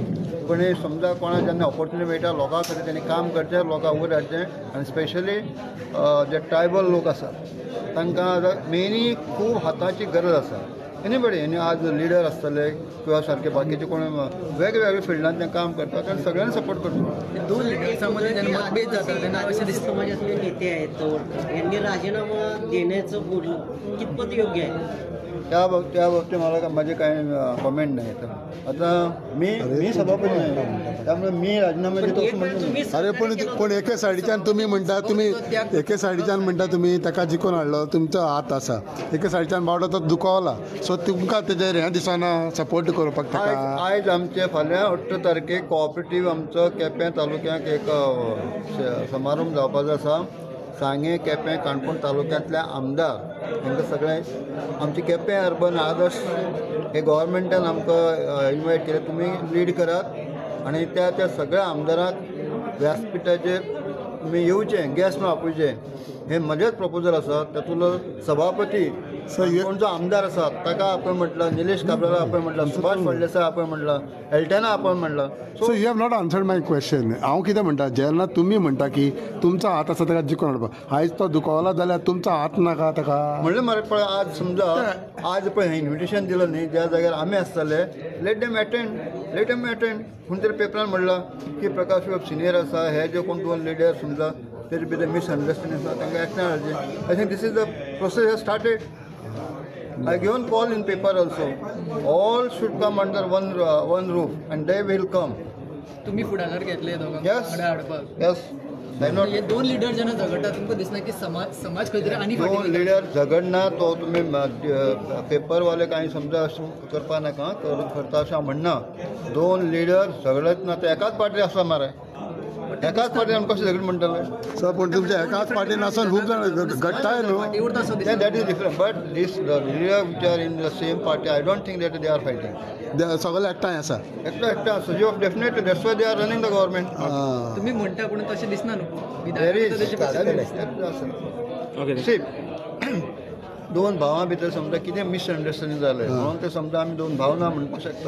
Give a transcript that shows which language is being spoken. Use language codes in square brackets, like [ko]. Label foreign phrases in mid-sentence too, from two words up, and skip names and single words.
[kok] पण समजा कोणाक जेन्ना ऑपॉर्च्युनिटी मेळटा लोकां खातीर तेणी काम करचें, लोकां वयर हाडचें आनी स्पेशली जे ट्रायबल लोक आसात तांकां मेनी खूब हाताची गरज आसा. एनीबडी आनी आज लिडर आसतले किंवा सारके बाकीचे कोण वेगवेगळ्या फिल्डांत ते काम करतात आनी सगळ्यांनी सपोर्ट करता. दोन लिडर्सां मदीं जेन्ना मतभेद जाता तेन्ना अशें दिसता [mr] समाजातले नेते आहेत यांनी राजीनामा देण्याचं बोललं कितपत योग्य आहे? त्या बाबतीत मला माझे काही कमेंट नाही. आता मी सभापती नाही त्यामुळे मी राजीनामा देतो असं म्हणतो नाही. [kok] अरे पण एके सायडीच्यान तुमी म्हणटा एके सायडीच्यान म्हणटा तुमी ताका जिखून हाडलो तुमचो हात आसा, एके सायडीच्यान बावडो तो दुखवला सो तुमकां तेजेर हें दिसना सपोर्ट करपाक ताका. आयज आमचे फाल्यां 18 तारखेक कोऑपरेटीव आमचो केपें तालुक्याक एक समारंभ जावपाचो आसा. सांगे केपें काणकोण तालुक्यांतल्या आमदार तांकां सगळे आमचे केपें अर्बन आदर्श हे गव्हर्मेंटान आमकां इन्वायट केले, तुमी लीड करात आनी त्या सगळ्या आमदारांक व्यासपीठाचेर तुमी येवचें, गॅस्ट म्हणून आपोवचें. हे म्हजेच प्रपोजल आसा. तातूंतलो सभापती कोणचो आमदार आसा ताका [mr] आपण म्हटलं, [kok] निलेश काब्राला [mr] आपण म्हटलं, [kok] सुभाष फळदेसाय [mr] आपण म्हटलं, [kok] एल्टना [mr] आपण म्हटलं. [en] so you have not answered my question. [kok] हांव कितें म्हणटा जेन्ना तुमी म्हणटा की तुमचो हात आसा ताका जिखून हाडपाक, आयज तो दुखवला जाल्यार तुमचो हात नाका ताका म्हणलें मरे पळय आज समजा आज पळय हें इन्विटेशन दिलं न्ही ज्या जाग्यार आमी आसतले [en] let them attend. [kok] पूण तरी पेपरान म्हणलां की प्रकाश बाब सिनियर आसा, हे जे कोण 2 लिडर समजा तेजे भितर मिसअंडरस्टँडिंग आसा तांकां एकठांय हाडचें. [en] I think this is the process has started. I given call in paper also. All should come under one roof, and they will come. [kok] तुम्ही फुडाकार घेतले दोगांक [en] Yes. [kok] वांगडा हाडपाक. [en] Yes. [kok] हे दोन लिडर जेन्ना झगडटा तुमकां दिसना की समाज खंय तरी आनी दोन फाटीं लिडर झगडना तो तुम्ही पेपरवाले काही समजा करपा नाका करता अशें हांव म्हणना. 2 लिडर झगडत ना ते एकाच पार्टी आसा मरे, एकाच पार्टीन कशें झगड म्हणटाले. सो पूण तुमच्या एकाच पार्टीन आसून खूब जाण घडटाय न्हू. फाटीं उरता असो दिसता. [en] That is different. But this the leader which are in the same party I don't think that they are fighting. [kok] सगळे एकठांय आसा. एकटा सजीव [en] definitely that's why they are running the government. [kok] तुम्ही म्हणटा पूण तशें दिसना न्हू. [en] there is see [kok] 2 भावां भितर समजा कितें मिसअंडरस्टँडिंग जालें म्हणून ते समजा आमी 2 भाव ना म्हणपाक शकता.